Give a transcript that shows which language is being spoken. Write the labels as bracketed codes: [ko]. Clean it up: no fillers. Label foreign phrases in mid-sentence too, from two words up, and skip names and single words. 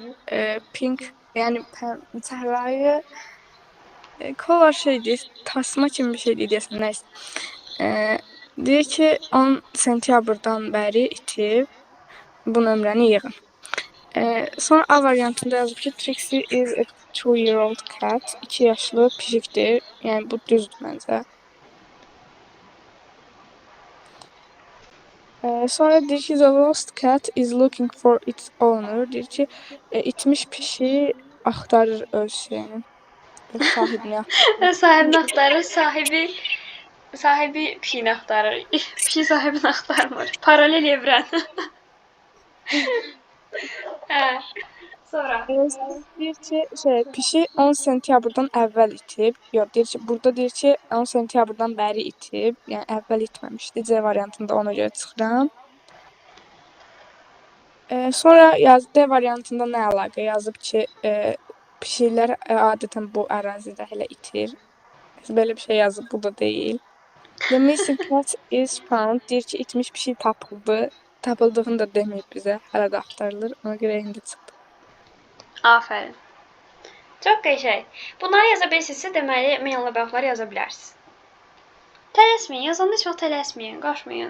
[az] Pink, yəni çəhrayı kolar şeydir, tasma kimi bir şeydir deyəsən, nəysə. Deyir ki, 10 sentyabrdan bəri itib, bu nömrəni yığın. Sonra A variantında yazıb ki, [en] Trixie is a 2-year-old cat, [az] 2 yaşlı pişikdir, yəni bu düzdür məncə. Sonra deyir ki, [en] the lost cat is looking for its owner. [az] Deyir ki, itmiş pişi axtarır öz şeyini, öz sahibini axtarır. Sahibini axtarır, sahibi pişiyini axtarır. Pişik sahibini axtarmır. [tr] Paralel evren. [az] Hə. Sonra. Deyir ki, pişi 10 sentyabrdan əvvəl itib. Yox, deyir ki, burada deyir ki, 10 sentyabrdan bəri itib. Yəni əvvəl itməmişdi. C variantında ona görə çıxıram. Sonra D variantında nə əlaqə yazıb ki, pişiklər adətən bu ərazidə hələ itir. Belə bir şey yazıb, bu da deyil. [en] The missing cat is found. [az] Deyir ki, itmiş pişik tapıldı. Tapıldığını da deməyib bizə. Hələ də axtarılır. Ona görə indi çıxdı. Afərin. Çox qəşəng. Bunları yaza bilirsinizsə, deməli, meynlə bəxtləri yaza bilərsiniz. Tələsməyin, yazanda heç vaxt tələsməyin, qaçmayın.